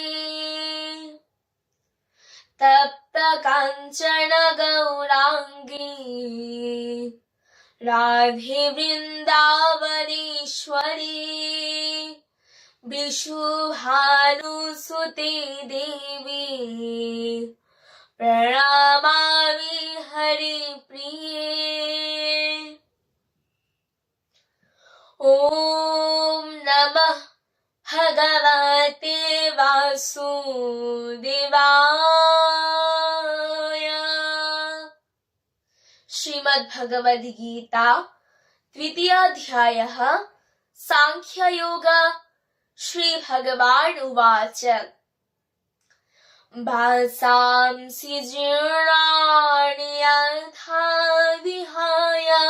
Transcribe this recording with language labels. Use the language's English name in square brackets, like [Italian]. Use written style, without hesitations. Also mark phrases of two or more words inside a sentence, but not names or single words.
[Sanskrit] তপ্ত কাঞ্চন গৌরাঙ্গী রাধে বৃন্দাবনেশ্বরী বিশুভানুসুতে দেবী প্রণমামি হরিপ্রিয়ে। ওম নমঃ ভগবতে বাসুদেবায়। [Bangla] শ্রীমদ্ ভগবদ গীতা 3য় অধ্যায়ः সাংখ্যযোগ। [Sanskrit] শ্রী ভগবান উবাচ ভাসাংসি জীর্ণানি যথা বিহায়